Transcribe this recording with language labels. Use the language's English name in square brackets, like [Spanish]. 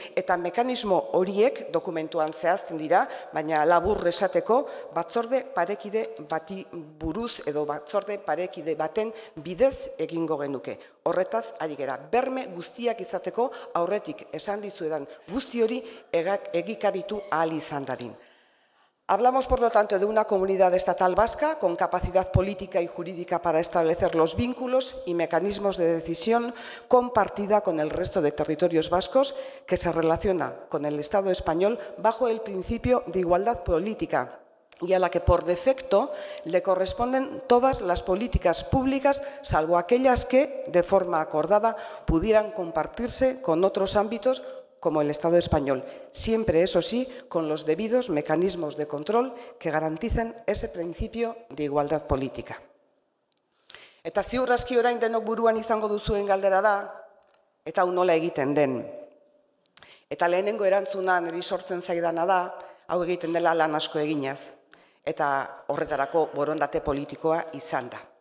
[Basque] Eta mekanismo horiek dokumentuan zehazten dira, baina labur esateko batzorde parekide bati buruz edo batzorde parekide baten bidez egingo genuke. Horretaz ari gera, berme guztiak izateko aurretik esan dizuedan guzti hori egikaritu ahal izan dadin. [Spanish] Hablamos, por lo tanto, de una comunidad estatal vasca con capacidad política y jurídica para establecer los vínculos y mecanismos de decisión compartida con el resto de territorios vascos que se relaciona con el Estado español bajo el principio de igualdad política y a la que por defecto le corresponden todas las políticas públicas, salvo aquellas que, de forma acordada, pudieran compartirse con otros ámbitos como el Estado español, siempre, eso sí, con los debidos mecanismos de control que garanticen ese principio de igualdad política. [Basque] Eta ziur aski orain denok buruan izango duzuen galdera da, eta hau nola egiten den. Eta lehenengo erantzuna niri sortzen zaidana da, hau egiten dela lan asko eginaz, eta horretarako borondate politikoa izan da.